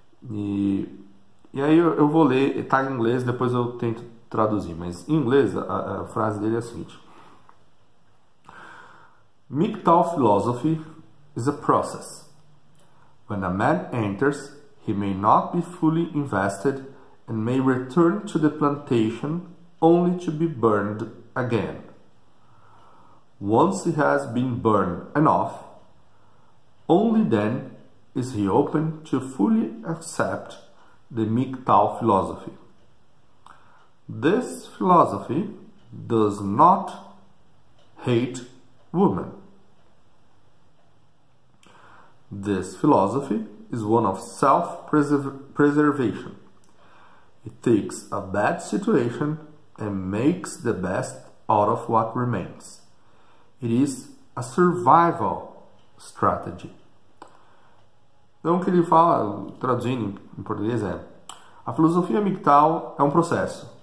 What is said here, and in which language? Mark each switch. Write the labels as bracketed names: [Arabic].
[Portuguese] E aí eu vou ler, está em inglês, depois eu tento traduzir, mas em inglês a frase dele é a seguinte: [English] MGTOW philosophy is a process. When a man enters, he may not be fully invested and may return to the plantation only to be burned again. Once he has been burned enough, only then is he open to fully accept the MGTOW philosophy. This philosophy does not hate women. This philosophy is one of self-preservation. It takes a bad situation and makes the best out of what remains. It is a survival strategy. [Portuguese] Então, o que ele fala, traduzindo em português, a filosofia MGTOW é um processo.